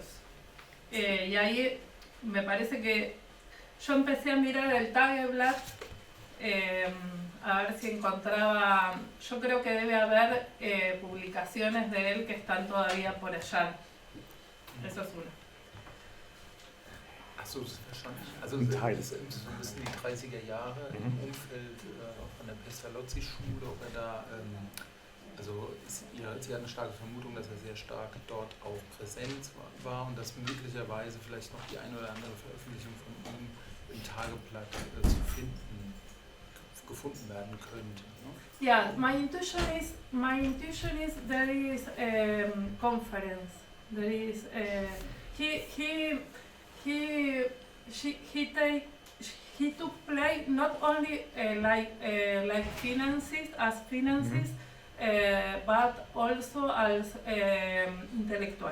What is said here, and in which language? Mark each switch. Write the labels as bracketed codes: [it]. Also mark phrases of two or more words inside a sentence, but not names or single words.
[es] Y ahí me parece que yo empecé a mirar el Tageblatt a ver si encontraba, yo creo que debe haber publicaciones de él que están todavía por allá. Eso es una. [de] Achso, das ist verstanden. Also das sind so ein bisschen die 30er Jahre im Umfeld von der Pestalozzi-Schule, ob er da, also Sie hat eine starke Vermutung, dass er sehr stark dort auch präsent war und dass möglicherweise vielleicht noch die eine oder andere Veröffentlichung von ihm im Tageblatt gefunden werden könnte. Ne? [en] Yeah, my intuition is there is a conference. There is he took place not only like finances, but also as intellectual.